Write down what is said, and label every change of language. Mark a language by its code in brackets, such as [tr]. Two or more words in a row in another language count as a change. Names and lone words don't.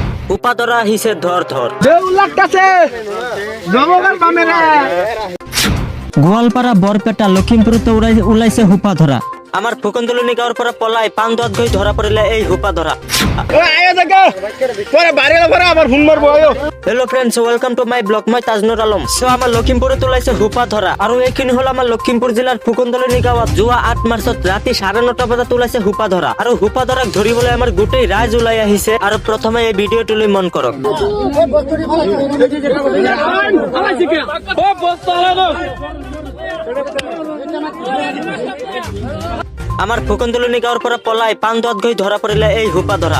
[as] হুপা ধরা হিসে ধর ধর গোয়ালপাড়া বরপেটা লক্ষিমপুরতে উলাইছে হুপা ধরা। আমার ফুকনদলনি গাঁৱৰ পৰা পলাই পান দত গৈ ধরা পড়িলে এই হুপা ধরা। [en] Hello friends, welcome to my blog. [as] মই তাজনুর আলম। সো আমার লক্ষিমপুরে তোলাইছে হুপা ধরা আৰু এইখিনি হল আমার লক্ষিমপুর জেলার ফুকনদলনি গাঁৱত যোৱা ৮ মাৰ্চত ৰাতি 9:30 বজাত তোলাইছে হুপা ধরা। আৰু হুপা ধৰাক ধৰিবলৈ আমাৰ গোটেই ৰাইজ ওলাই আহিছে। আৰু প্ৰথমে এই ভিডিঅ'টোলৈ মন কৰক। আমার ফুকনদলনি গাঁৱৰ পৰা পলাই পান দত গৈ ধৰা পৰিলে এই হুপা ধৰা।